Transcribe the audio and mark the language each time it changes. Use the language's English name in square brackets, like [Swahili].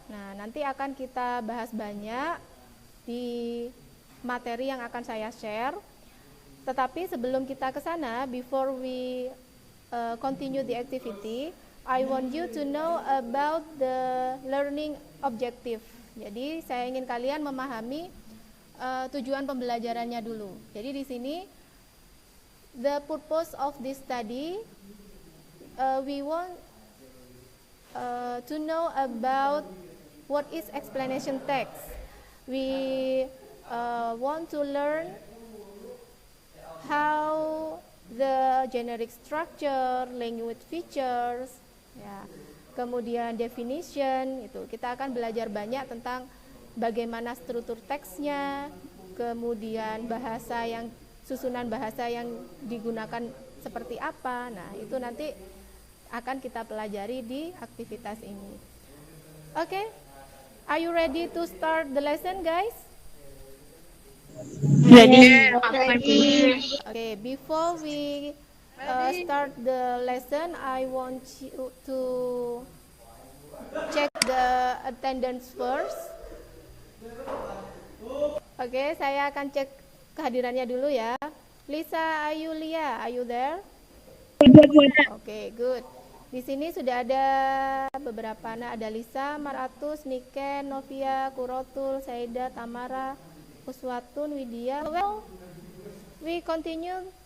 [Indonesian] Nah, nanti akan kita bahas banyak di materi yang akan saya share. Tetapi sebelum kita ke sana, [English] before we continue the activity, I want you to know about the learning objective. [Indonesian] Jadi saya ingin kalian memahami tujuan pembelajarannya dulu. Jadi di sini [English] the purpose of this study, we want to know about what is explanation text. We want to learn how the generic structure, language features, [Indonesian] ya, kemudian definition, itu kita akan belajar banyak tentang bagaimana struktur teksnya, kemudian susunan bahasa yang digunakan seperti apa. Nah, itu nanti akan kita pelajari di aktivitas ini. [English] Okay, are you ready to start the lesson, guys? Ready. Okay, before we start the lesson, I want you to check the attendance first. [Indonesian] Okay, saya akan cek kehadirannya dulu ya. [English] Lisa, Ayulia, are you there? Okay, good. [Indonesian] Di sini sudah ada beberapa, ada Lisa, Maratus, Niken, Novia, Kurotul, Saida, Tamara, Uswatun, Widya. [English] Well, we continue.